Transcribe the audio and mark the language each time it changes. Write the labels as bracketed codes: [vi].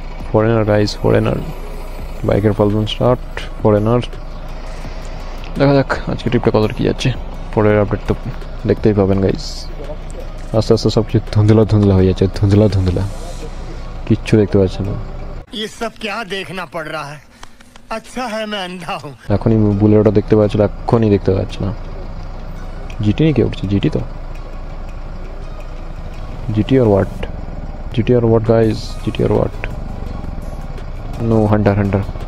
[bn] Foreigner guys, foreigner. বাইকের problem start, foreigner. দেখা যাক আজকে ট্রিপটা কত কি যাচ্ছে। পরের আপডেট তো দেখতেই পাবেন গাইস। আস্তে আস্তে সব কিছু ধুন্দলা ধুন্দলা হয়ে যাচ্ছে, ধুন্দলা ধুন্দলা, কিচ্ছু দেখতে পাচ্ছি না। [hi] ये सब क्या देखना पड़ रहा है? अच्छा है मैं अंधा हूँ। [bn] এখনই বুলেরোটা দেখতে পাচ্ছি না, এখনই দেখতে পাচ্ছি না। জিটি নিয়ে কে উঠছে? জিটি তো, [en] GT are what? GT are what guys? GT are what? No, hunter, hunter.